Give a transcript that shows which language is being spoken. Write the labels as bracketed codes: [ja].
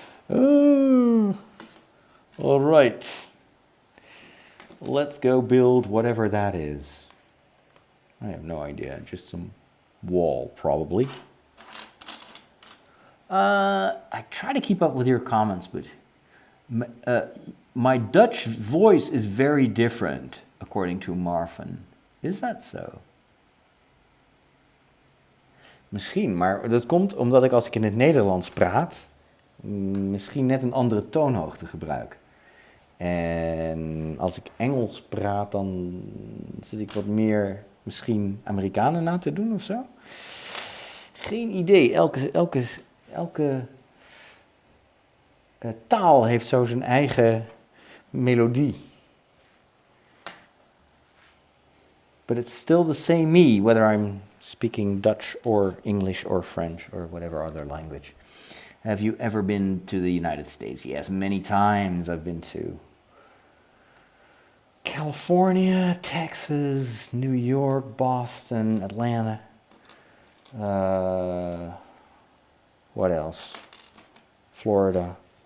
[en] Oh, all right. Let's go build whatever that is. I have no idea. Just some wall, probably. I try to keep up with your comments, but my Dutch voice is very different, according to Marvin. Is that so? [nl] Misschien, maar dat komt omdat ik als ik in het Nederlands praat, misschien net een andere toonhoogte gebruik. En als ik Engels praat, dan zit ik wat meer misschien Amerikanen na te doen of zo. Geen idee. Elke taal heeft zo zijn eigen melodie. [en] But it's still the same me, whether I'm speaking Dutch or English or French or whatever other language. Have you ever been to the United States? Yes, many times I've been to California, Texas, New York, Boston, Atlanta. What else? Florida.